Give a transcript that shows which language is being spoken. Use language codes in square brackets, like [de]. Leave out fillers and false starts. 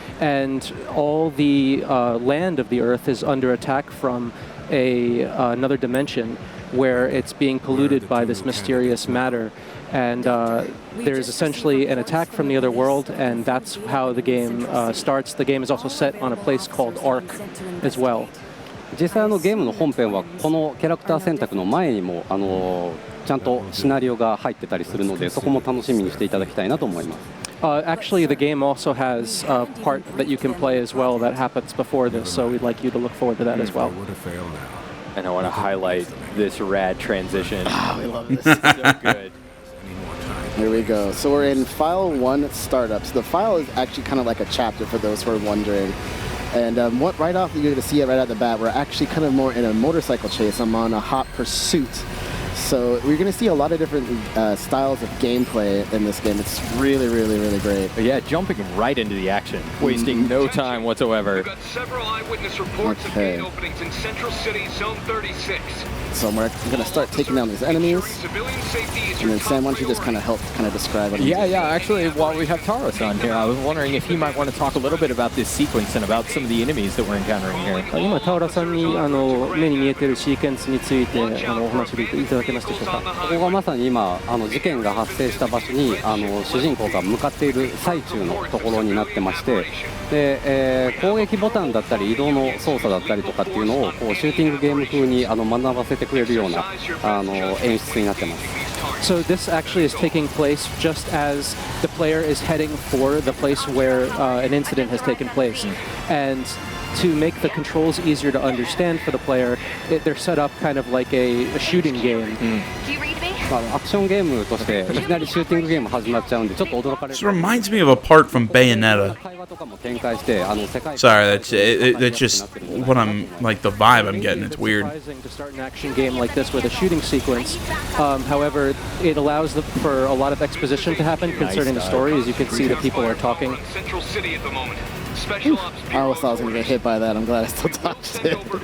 [en] And all the land of the Earth is under attack from another dimension where it's being polluted by this mysterious matter. And there's essentially an attack from the other world, and that's how the game starts. The game is also set on a place called Ark as well. [ja] 実際ゲームの本編はこのキャラクター選択の前にもちゃんとシナリオが入ってたりするので、そこも楽しみにしていただきたいなと思います。 [en] Actually, the game also has a part that you can play as well that happens before this, so we'd like you to look forward to that as well. And I want to highlight this rad transition. We love this. So good. Here we go. So we're in File 1 Startups. The file is actually kind of like a chapter for those who are wondering. And right off, you're going to see it right at the bat. We're actually kind of more in a motorcycle chase. I'm on a hot pursuit. So we're going to see a lot of different styles of gameplay in this game. It's really, really, really great. But yeah, jumping right into the action, wasting no time whatsoever. We've got several eyewitness reports of gate openings in Central City, Zone 36. So we're going to start taking down these enemies. And then Sam, why don't you just kind of help describe it? Yeah. Actually, while we have Taros on here, I was wondering if he might want to talk a little bit about this sequence and about some of the enemies that we're encountering here. [ja] 今タウラさんに目に見えているシーケンスについてお話しいただけますでしょうか。ここがまさに今事件が発生した場所に主人公が向かっている最中のところになってまして、で、攻撃ボタンだったり移動の操作だったりとかっていうのをこうシューティングゲーム風に学ばせてくれるような演出になってます。 [en] So this actually is taking place just as the player is heading for the place where an incident has taken place. And to make the controls easier to understand for the player, they're set up kind of like a shooting game. [ja] アクションゲームとしていきなりシューティングゲーム始まっちゃうんでちょっと驚かれる。 [en] This reminds me of a part from Bayonetta. [ja] 会話とかも展開して世界 [en] Sorry, that's just what I'm like the vibe I'm getting. It's weird. To start an action game like this with a shooting sequence. However, it allows for a lot of exposition to happen concerning the story. As you can see, that people are talking. Central City at the moment. I always thought I was going to get hit by that. I'm glad I still dodged it.